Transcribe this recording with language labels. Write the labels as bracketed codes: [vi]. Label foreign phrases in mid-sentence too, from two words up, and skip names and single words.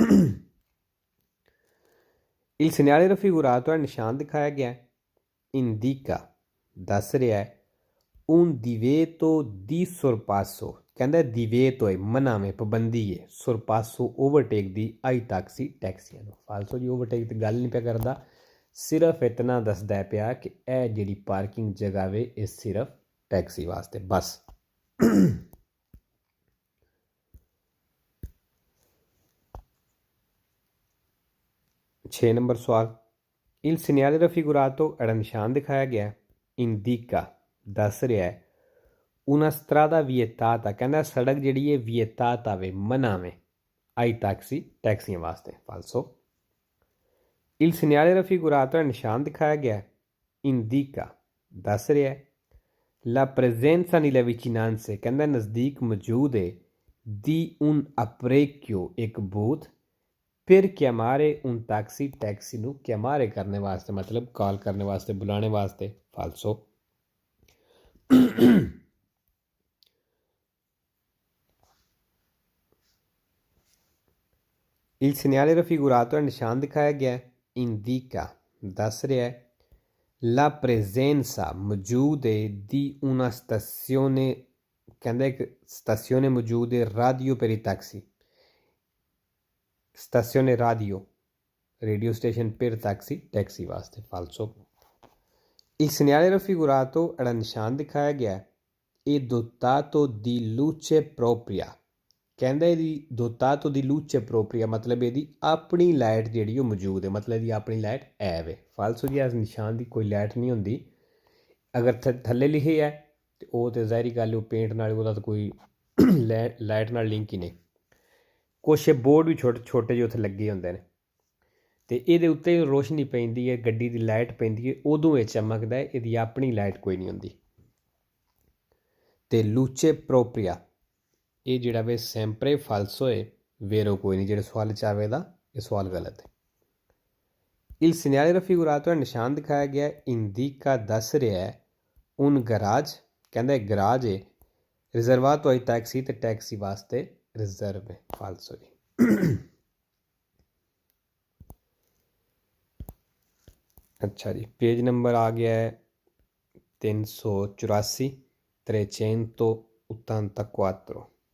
[it] il segnale raffigurato [pa] ਹੈ ਨਿਸ਼ਾਨ ਦਿਖਾਇਆ ਗਿਆ indica ਦੱਸ ਰਿਹਾ ਹੈ [it] un divieto di sorpasso [pa] ਕਹਿੰਦਾ divieto ਹੈ ਮਨਾ ਹੈ ਪਾਬੰਦੀ ਹੈ sorpasso ਓਵਰਟੇਕ ਦੀ [it] ai taxi [pa] ਟੈਕਸੀਆਂ ਨੂੰ ਫਾਲਸੋ ਜੀ ਓਵਰਟੇਕ ਦੀ ਗੱਲ ਨਹੀਂ ਪਿਆ ਕਰਦਾ ਸਿਰਫ ਇਤਨਾ ਦੱਸਦਾ ਪਿਆ ਕਿ ਇਹ ਜਿਹੜੀ ਪਾਰਕਿੰਗ ਜਗ੍ਹਾ ਵੇ ਇਹ ਸਿਰਫ ਟੈਕਸੀ ਵਾਸਤੇ ਬਸ ਛੇ ਨੰਬਰ ਸਵਾਲ [it] il segnale raffigurato [pa] ਜਿਹੜਾ ਨਿਸ਼ਾਨ ਦਿਖਾਇਆ ਗਿਆ indica ਦੱਸ ਰਿਹਾ ਹੈ [it] una strada vietata [pa] ਕਹਿੰਦਾ ਸੜਕ ਜਿਹੜੀ ਹੈ vietata ਵੇ ਮਨਾ ਵੇ [it] ai taxi [pa] ਟੈਕਸੀਆਂ ਵਾਸਤੇ ਫਾਲਸੋ [it] il segnale raffigurato [pa] ਹੈ ਨਿਸ਼ਾਨ ਦਿਖਾਇਆ ਗਿਆ indica ਦੱਸ ਰਿਹਾ ਹੈ [it] la presenza nelle vicinanze [pa] ਕਹਿੰਦਾ ਨਜ਼ਦੀਕ ਮੌਜੂਦ ਹੈ [it] di un apparecchio [pa] ਇੱਕ ਬੂਥ ਫਿਰ [it] chiamare un taxi [pa] ਟੈਕਸੀ ਨੂੰ chiamare ਕਰਨੇ ਵਾਸਤੇ ਮਤਲਬ ਕਾਲ ਕਰਨੇ ਵਾਸਤੇ ਬੁਲਾਣੇ ਵਾਸਤੇ ਫਾਲਸੋ [it] il segnale raffigurato [pa] ਹੈ ਨਿਸ਼ਾਨ ਦਿਖਾਇਆ ਗਿਆ indica ਦੱਸ ਰਿਹਾ ਹੈ [it] la presenza [pa] ਮੌਜੂਦ ਹੈ [it] di una stazione [pa] ਕਹਿੰਦਾ ਇੱਕ ਸਟੇਸ਼ਨੇ ਮੌਜੂਦ ਹੈ [it] radio per i taxi stazione radio [pa] ਰੇਡੀਓ ਸਟੇਸ਼ਨ [it] per taxi [pa] ਟੈਕਸੀ ਵਾਸਤੇ ਫਾਲਸੋ [it] il segnale raffigurato [pa] ਜਿਹੜਾ ਨਿਸ਼ਾਨ ਦਿਖਾਇਆ ਗਿਆ [it] è dotato di luce propria [pa] ਕਹਿੰਦਾ ਇਹਦੀ [it] dotato di luce propria [pa] ਮਤਲਬ ਇਹਦੀ ਆਪਣੀ ਲਾਈਟ ਜਿਹੜੀ ਉਹ ਮੌਜੂਦ ਹੈ, ਮਤਲਬ ਇਹਦੀ ਆਪਣੀ ਲਾਈਟ ਐ ਵੇ। ਫਾਲਸੋ ਜੀ ਇਸ ਨਿਸ਼ਾਨ ਦੀ ਕੋਈ ਲਾਈਟ ਨਹੀਂ ਹੁੰਦੀ। ਅਗਰ ਥੱਲੇ ਲਿਖੇ ਹੈ ਤੇ ਉਹ ਤੇ ਜ਼ਾਹਿਰੀ ਗੱਲ ਉਹ ਪੇਂਟ ਨਾਲ ਉਹਦਾ ਤਾਂ ਕੋਈ ਲਾਈਟ ਨਾਲ ਲਿੰਕ ਹੀ ਨਹੀਂ। ਕੁਛ ਬੋਰਡ ਵੀ ਛੋਟੇ ਜਿਹੇ ਉੱਥੇ ਲੱਗੇ ਹੁੰਦੇ ਨੇ ਤੇ ਇਹਦੇ ਉੱਤੇ ਰੋਸ਼ਨੀ ਪੈਂਦੀ ਹੈ, ਗੱਡੀ ਦੀ ਲਾਈਟ ਪੈਂਦੀ ਹੈ, ਉਦੋਂ ਇਹ ਚਮਕਦਾ ਹੈ, ਇਹਦੀ ਆਪਣੀ ਲਾਈਟ ਕੋਈ ਨਹੀਂ ਹੁੰਦੀ। ਤੇ [it] luce propria [pa] ਇਹ ਜਿਹੜਾ ਵੇ [it] sempre falso [pa] ਹੈ, ਵੇਰੋ ਕੋਈ ਨਹੀਂ। ਜਿਹੜੇ ਸਵਾਲ 'ਚ ਆਵੇਗਾ ਇਹ ਸਵਾਲ ਗਲਤ ਹੈ। [it] Il segnale raffigurato [pa] ਹੈ ਨਿਸ਼ਾਨ ਦਿਖਾਇਆ ਗਿਆ ਇੰਡੀਕਾ ਦੱਸ ਰਿਹਾ ਹੈ [it] un garage, [pa] ਕਹਿੰਦਾ ਗਰਾਜ ਹੈ [it] riservato ai taxi [pa] ਤੇ ਟੈਕਸੀ ਵਾਸਤੇ ਰਿਜ਼ਰਵ ਹੈ। ਫਾਲਸੋ ਜੀ। ਅੱਛਾ ਜੀ, ਪੇਜ ਨੰਬਰ ਆ ਗਿਆ ਹੈ 384 384।